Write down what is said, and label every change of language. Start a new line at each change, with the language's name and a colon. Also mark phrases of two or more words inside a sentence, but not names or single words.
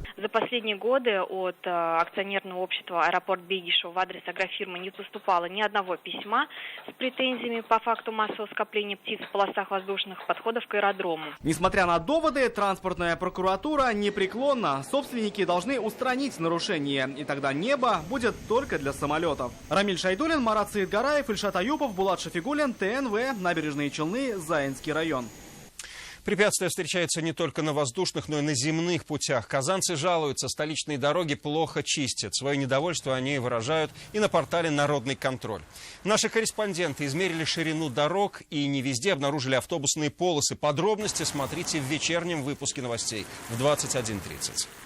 Russian: За последние годы от акционерного общества «Аэропорт Бегишева» в адрес агрофирмы не поступало ни одного письма с претензиями по факту массового скопления птиц в полосах воздушных подходов к аэродрому. Несмотря на доводы, транспортная прокуратура непреклонна. Собственники должны устранить нарушение, и тогда небо будет только для самолетов. Рамиль Шайдулин, Марат Саидгараев, Ильшат Аюпов, Булат Шафигуллин, ТНВ, Набережные Челны, Заинский район. Препятствия встречаются не только на воздушных, но и на земных путях. Казанцы жалуются, столичные дороги плохо чистят. Свое недовольство они выражают и на портале «Народный контроль». Наши корреспонденты измерили ширину дорог и не везде обнаружили автобусные полосы. Подробности смотрите в вечернем выпуске новостей в 21:30.